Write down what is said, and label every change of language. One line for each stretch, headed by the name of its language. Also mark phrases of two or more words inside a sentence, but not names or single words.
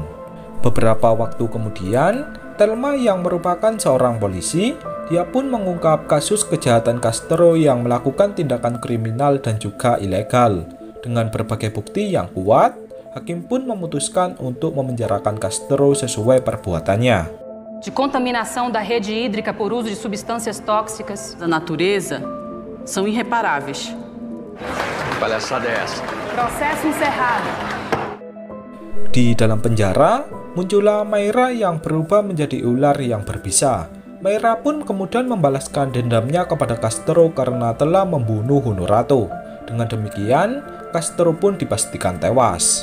Indonesian: Beberapa waktu kemudian, Thelma yang merupakan seorang polisi, Dia pun mengungkap kasus kejahatan Castro yang melakukan tindakan kriminal dan juga ilegal. Dengan berbagai bukti yang kuat, hakim pun memutuskan untuk memenjarakan Castro sesuai perbuatannya.
Portuguese: De contaminação da rede hídrica por uso de substâncias tóxicas da natureza são irreparáveis. Que palhaçada é essa? Processo encerrado.
Indonesian: Di dalam penjara, muncullah Mayra yang berubah menjadi ular yang berbisa. Mayra pun kemudian membalaskan dendamnya kepada Castro karena telah membunuh Honorato. Dengan demikian, Castro pun dipastikan tewas.